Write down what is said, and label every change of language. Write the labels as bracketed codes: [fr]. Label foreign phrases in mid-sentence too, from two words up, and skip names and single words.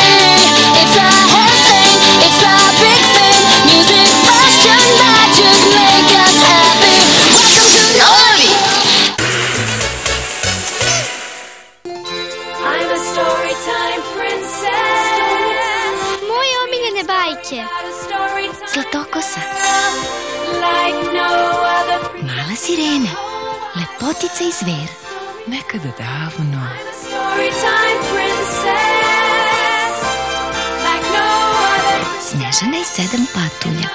[en] It's a hair thing, it's a big thing. Music, fashion, magic make us happy. Welcome to the army. I'm a storytime princess. [sr] Moje omiljene bajke. Zlatokosa, Mala sirena, Lepotica i zver. Nekada davno. Snežana i 7 patuljaka.